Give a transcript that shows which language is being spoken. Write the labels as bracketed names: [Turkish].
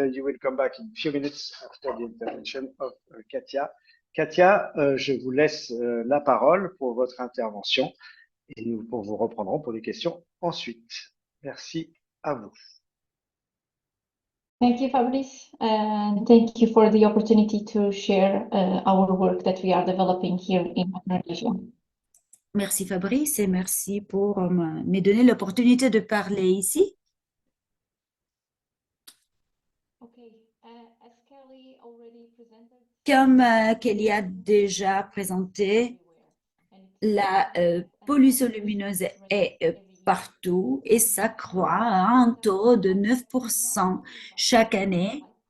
[English] You will come back in a few minutes after the intervention of Katia. [French] Katia, je vous laisse la parole pour votre intervention et nous vous reprendrons pour des questions ensuite. Merci à vous. [English] Thank you, Fabrice, and thank you for the opportunity to share our work that we are developing here in Indonesia. [French] Merci Fabrice et merci pour me donner l'opportunité de parler ici. [English] As Kelly already presented, [French] Comme Kelly a déjà présenté, la pollution lumineuse est partout et ça croît à un taux de 9% chaque année.